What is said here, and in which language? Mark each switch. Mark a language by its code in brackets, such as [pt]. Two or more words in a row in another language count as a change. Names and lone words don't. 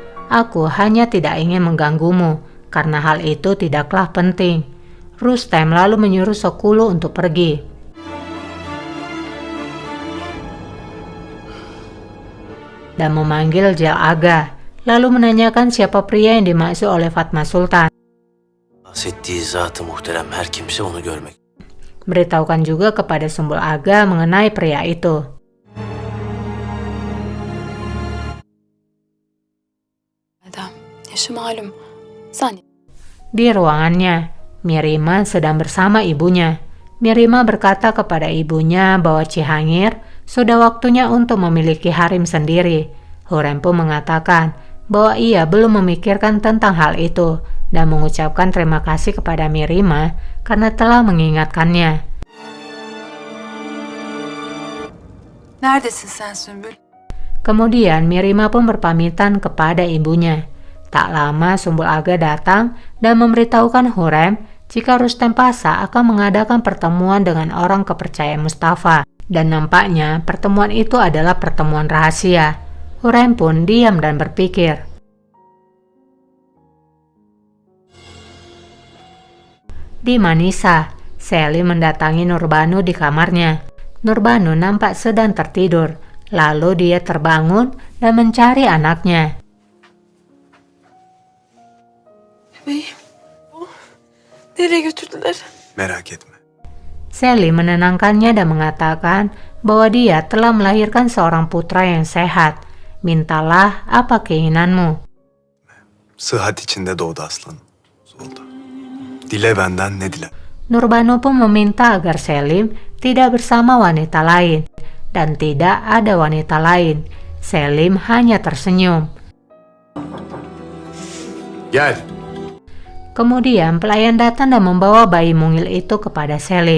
[id] Aku hanya tidak ingin mengganggumu, karena hal itu tidaklah penting. Rustem lalu menyuruh Sokulu untuk pergi. Dan memanggil Jal Aga, lalu menanyakan siapa pria yang dimaksud oleh Fatma Sultan. [tr] Bahsettiği zat-ı muhterem her kimse onu görmek. [id] Beritahukan juga kepada Sumbul Aga mengenai pria itu. [tr] Adam, yaşı malum. Sen [id] Di ruangannya, Mirima sedang bersama ibunya. Mirima berkata kepada ibunya bahwa Cihangir sudah waktunya untuk memiliki harem sendiri. Hurrem pun mengatakan bahwa ia belum memikirkan tentang hal itu dan mengucapkan terima kasih kepada Mirima karena telah mengingatkannya. [tr] neredesin sen Sümbül? [id] Kemudian Mirima pun berpamitan kepada ibunya. Tak lama Sumbul Aga datang dan memberitahukan Hurrem jika Rustem Pasa akan mengadakan pertemuan dengan orang kepercayaan Mustafa. Dan nampaknya pertemuan itu adalah pertemuan rahasia. Hurrem pun diam dan berpikir. Di Manisa, Selim mendatangi Nurbanu di kamarnya. Nurbanu nampak sedang tertidur. Lalu dia terbangun dan mencari anaknya. [tr] Bebeğim. Nereye götürdüler? Merak etme. [id] Selim menenangkannya dan mengatakan bahwa dia telah melahirkan seorang putra yang sehat. Mintalah apa keinginanmu. [tr] Sıhhat içinde doğdu aslanım. Solda. Dile benden ne dile. [id] Nurbanu pun meminta agar Selim tidak bersama wanita lain dan tidak ada wanita lain. Selim hanya tersenyum. [tr] Gel. [id] Kemudian pelayan datang dan membawa bayi mungil itu kepada Selim.